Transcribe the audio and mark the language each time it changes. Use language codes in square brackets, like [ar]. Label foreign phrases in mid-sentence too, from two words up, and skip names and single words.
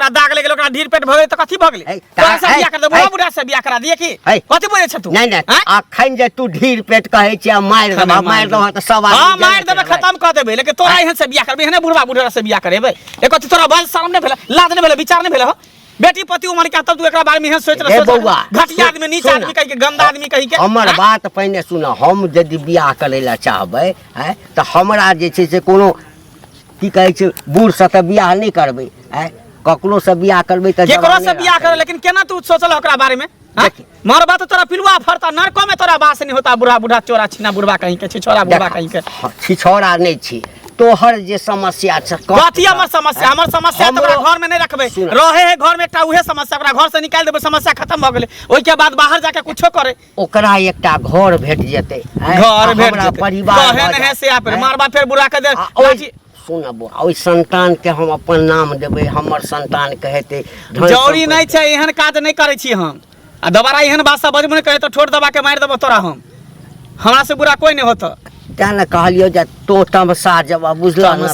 [mai] ओकरा दाग लगे ओकरा ढीर पेट भगे त कथी भगले है, तोरा से है, बियाह कर दे है, बुढ़ा बुढ़ा से बियाह करा दिए की है। कथी बोले छ तू नहीं नहीं हैं? अखन जे तू ढीर पेट कहै छियै मारि देबह त सब हां आदमी मार देबे जनै छै। खत्म कर देबे लेकिन तोरा एहन से बियाह करबे एहने बुढ़वा बुढ़ा से बियाह करेबे ए कथी तोरा बल शर्म नहीं भेले लाज नहीं भेले विचार नहीं भेले हो बेटी पति उमर के तब तू एकरा बारे में एहन सोच ए रह बौआ, घटिया आदमी नीच सुन, आदमी कह के गंदा आदमी कह के हमर हैं? बात पहिने सुन हम यदि बियाह करै लए चाहबै है तऽ हमरा जे छै से कोनो की कहै छै बूढ़ से तऽ बियाह नहीं करबै है ककरो से बियाह करबै तऽ केकरो जवाने से बियाह करे लेकिन केना तू सोचल ओकरा बारे में हैं? देखी। मरबा तो तोरा पिलुआ फरता नरको में तोरा बास नहीं होता बुढ़ा बुढ़ा चोरा छिना बुढ़वा कहीं के छिछोरा बुढ़वा कहीं के छिछौरा नहीं छी तोहर जे समस्या छै कथी हमर समस्या तोरा घर में नहीं रखबे सुन। रहे है घर में एकटा उहे समस्या ओकरा घर से निकाल देबे समस्या खत्म भ गेले ओइ के बाद बाहर जाके कुछो करे ओकरा एकटा घर भेट जेतै हैं? घर भेट हमरा जेतै। परिवार कहै भऽ नहीं है से आप हैं? मारबा फिर बुढ़ा के दे आ ओइ- सुन बौआ ओइ संतान के हम अपन नाम देबै हमर संतान कहेतै धन जौरी सम्पत्ति- नहीं छै एहन काज नहीं करे छी हम आ दोबारा एहन बात सब बजबो नहीं करे तो ठोर दबा के मार देबो तोरा हम हमरा से बुरा कोई नहीं होता तें ने कहलियो जे तो तमसा जब बुझला ना